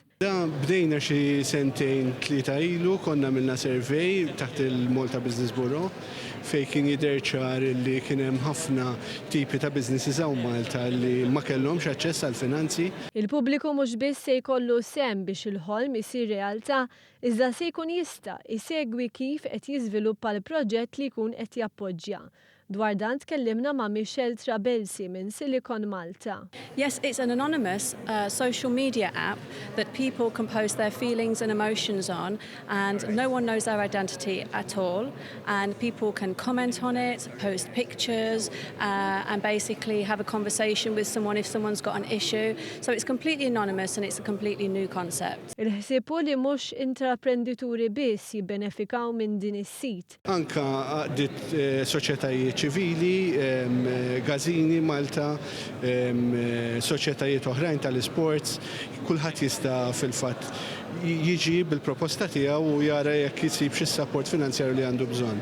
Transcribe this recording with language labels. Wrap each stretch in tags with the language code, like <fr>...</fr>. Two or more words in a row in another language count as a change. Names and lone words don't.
<mt>Da bdejna xi sentejn tlieta ilu konna għamilna survey taħt il-Malta Business Bureau fejn kien jidher ċar li kien hemm ħafna tipi ta' businesses hawn Malta li ma kellhomx aċċess għall finanzi. Il-pubbliku mhux biss se jkollu sehem biex il-ħolm isir realtà, iżda se jkun jista' jsegwi kif qed jiżviluppa l-proġett li jkun qed jappoġġja. Dwar dan tkellimna ma' Michelle Trabelsi minn Silicon Malta.</mt> <en>Yes, it's an anonymous social media app that people can post their feelings and emotions on, and no one knows their identity at all. And people can comment on it, post pictures, and basically have a conversation with someone if someone's got an issue. So it's completely anonymous and it's a completely new concept.</en> <mt>Il-ħsibu li mhux intraprendituri biss jibbenefikaw minn din is-sit. Anka għaqdiet soċjetajiet ċivili, Gażini Malta, soċjetajiet oħrajn tal-isports, kulħadd jista' fil-fatt jiġi bil-proposta tiegħu u jara jekk jisib xi support finanzjarju li għandu bżonn.</mt>